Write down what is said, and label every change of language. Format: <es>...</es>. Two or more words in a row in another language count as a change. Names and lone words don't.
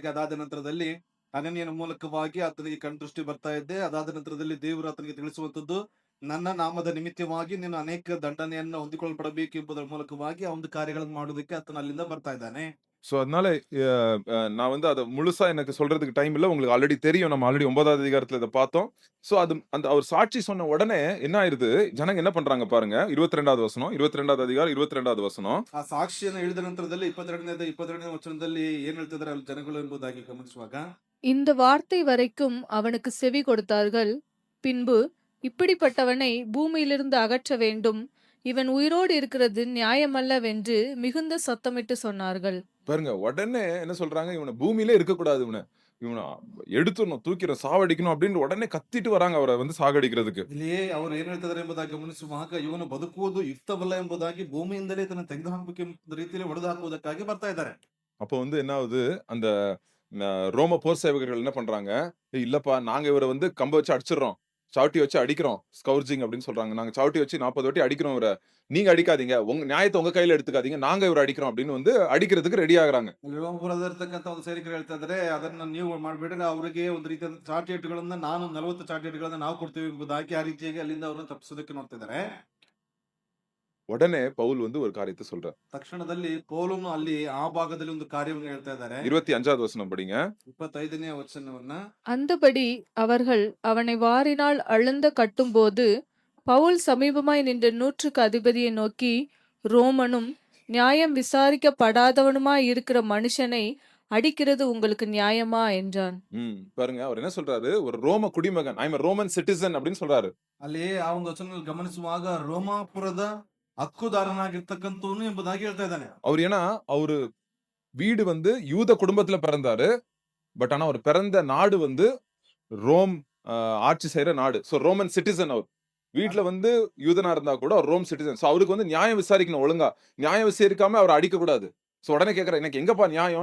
<kn>ಅದಾದ ನಂತರದಲ್ಲಿ ಅನನ್ಯನ ಮೂಲಕವಾಗಿ ಆತನಿಗೆ ಕಣ್ದೃಷ್ಟಿ ಬರ್ತಾ ಇದೆ. ಅದಾದ ನಂತರದಲ್ಲಿ ದೇವರು ಆತನಿಗೆ ತಿಳಿಸುವಂತದ್ದು, ನನ್ನ ನಾಮದ ನಿಮಿತ್ತವಾಗಿ ನೀನು ಅನೇಕ ದಂಡನೆಯನ್ನ ಹೊಂದಿಕೊಳ್ಳಲ್ಪಡಬೇಕು ಎಂಬುದರ ಮೂಲಕವಾಗಿ ಆ ಒಂದು ಕಾರ್ಯಗಳನ್ನು ಮಾಡುವುದಕ್ಕೆ ಆತನು ಅಲ್ಲಿಂದ ಬರ್ತಾ ಇದ್ದಾನೆ.</kn> <ta>சோ அதனால அ நான் வந்து அத முழுசா எனக்கு சொல்றதுக்கு டைம் இல்ல. உங்களுக்கு ஆல்ரெடி தெரியும். நம்ம ஆல்ரெடி 9வது அதிகாரத்துல இத பார்த்தோம். சோ அது அந்த அவர் சாட்சி சொன்ன உடனே என்ன ஆயிருது? ஜனங்க என்ன பண்றாங்க பாருங்க. 22வது வசனம். 22வது அதிகாரம் 22வது வசனம்.</ta> <kn>ಆ ಸಾಕ್ಷಿಯನ್ನು ಹೇಳಿದ ನಂತರದಲ್ಲಿ 22ನೇ ವಚನದಲ್ಲಿ ಏನ್ ಹೇಳ್ತಿದ್ದಾರೆ ಅಲ್ಲಿ ಜನಗಳು ಎಂಬುದಾಗಿ ಗಮನಿಸುವಾಗ,</kn> <ta>இந்த வார்த்தை வரைக்கும் அவனுக்கு செவி கொடுத்தார்கள். பின்பு, இப்படிப்பட்டவனை பூமியிலிருந்து அகற்ற வேண்டும். இவன் உயிரோடு இருக்கிறது நியாயமல்லவென்று மிகுந்த சத்தமிட்டு சொன்னார்கள். பாருங்க உடனே என்ன சொல்றாங்க? இவன பூமியிலே இருக்கக்கூடாது இவன. இவன எடுத்துறணும், தூக்கிறணும், சாவடிக்கணும் அப்படின்னு உடனே கத்திட்டு வராங்க அவர வந்து சாகடிக்கிறதுக்கு.</ta> <kn>ಇಲ್ಲಿಯೇ ಅವರು ಏನ್ ಹೇಳ್ತಿದ್ದಾರೆ ಎಂಬುದಾಗಿ ಗಮನಿಸುವಾಗ, ಇವನು ಬದುಕುವುದು ಯುಕ್ತವಲ್ಲ ಎಂಬುದಾಗಿ ಭೂಮಿಯಿಂದಲೇ ತನ್ನ ತೆಗೆದುಹಾಕಬೇಕು ಎಂಬ ರೀತಿಯಲ್ಲಿ ಹೊಡೆದು ಹಾಕುವುದಕ್ಕಾಗಿ ಬರ್ತಾ ಇದ್ದಾರೆ.</kn> <ta>அப்போ வந்து என்ன ஆகுது? அந்த அ ரோம போர் சேவகர்கள் என்ன பண்றாங்க? "ஏய் இல்லப்பா நாங்க இவர வந்து கம்ப வச்சு அடிச்சுடுறோம். சாவட்டி வச்சு அடிக்கிறோம். ஸ்கவுர்ஜிங் அப்படின்னு சொல்றாங்க. நாங்க சாவட்டி வச்சு 40 வாட்டி அடிக்கிறோம் இவர. நீங்க அடிக்காதீங்க. உங்க நியாயத்த உங்க கையில எடுத்துக்காதீங்க. நாங்க இவர அடிக்கிறோம்" அப்படின்னு வந்து ಅಡಿக்கிறதுக்கு ரெடி ஆகுறாங்க.</ta> <kn>ಅಲ್ಲಿ ರೋಮಪುರದಲ್ಲಿರ್ತಕ್ಕಂಥ ಒಂದು ಸೈನಿಕರು ಹೇಳ್ತಾ ಇದ್ದಾರೆ, ಅದನ್ನ ನೀವು ಮಾಡ್ಬೇಡ್ರಿ, ಅವರಿಗೆ ಒಂದು ರೀತಿಯಾದ ಚಾರ್ಟ್ ನಾನು 40 ಚಾರ್ಟ್ ನಾವು ಕೊಡ್ತೀವಿ ಎಂಬುದಾಗಿ ಆ ರೀತಿಯಾಗಿ ಅಲ್ಲಿಂದ ಅವರನ್ನು ತಪ್ಪಿಸೋದಕ್ಕೆ ನೋಡ್ತಿದ್ದಾರೆ.</kn> <ta>உடனே பவுல் வந்து ஒரு காரியத்த சொல்றார்.</ta> <kn>ತಕ್ಷಣದಲ್ಲಿ ಪೌಲನು ಅಲ್ಲಿ ಆ ಭಾಗದಲ್ಲಿ ಒಂದು ಕಾರ್ಯವನ್ನು ಹೇಳ್ತಾ ಇದ್ದಾರೆ.</kn> <ta>25வது வசனம் படிங்க.</ta> <kn>25ನೇ ವಚನವನ್ನ,</kn> <ta>அந்தபடி அவர்கள் அவனை வாரினால் அழுந்த கட்டும்போது, பவுல் சமீபமாய் நின்ற 100க்கு அதிபதியை நோக்கி, ரோமனும் நியாயம் விசாரிக்கப்படாதவனுமாய் இருக்கிற மனுஷனை அடிக்கிறது உங்களுக்கு நியாயமா என்றான். பாருங்க அவர் என்ன சொல்றாரு? ஒரு ரோம குடிமகன்.</ta> <en>I am a Roman citizen</en> <ta>அப்படின்னு சொல்றாரு.</ta> <kn>ಅಲ್ಲಿ ಆ ಒಂದು ವಚನದಲ್ಲಿ ಗಮನಿಸುವಾಗ ರೋಮಾಪುರದ ಹಕ್ಕುದಾರನಾಗಿರ್ತಕ್ಕಂಥವನು ಎಂಬುದಾಗಿ ಹೇಳ್ತಾ ಇದ್ದಾನೆ.</kn> <ta>அவர் ஏன்னா அவரு வீடு வந்து யூத குடும்பத்துல பிறந்தாரு. பட் ஆனா அவர் பிறந்த நாடு வந்து ரோம் ஆட்சி செய்யற நாடு. சோ</ta> <en>Roman citizen</en> <ta>அவர். வீட்ல வந்து யூதனா இருந்தா கூட அவர்</ta> <en>Rome citizen.</en> <ta>சோ அவருக்கு வந்து நியாயம் விசாரிக்கணும் ஒழுங்கா. நியாயம் விசாரிக்காம அவர அடிக்கக்கூடாது. சோ உடனே கேட்கிறாரு, "எனக்கு எங்கப்பா நியாயம்?</ta>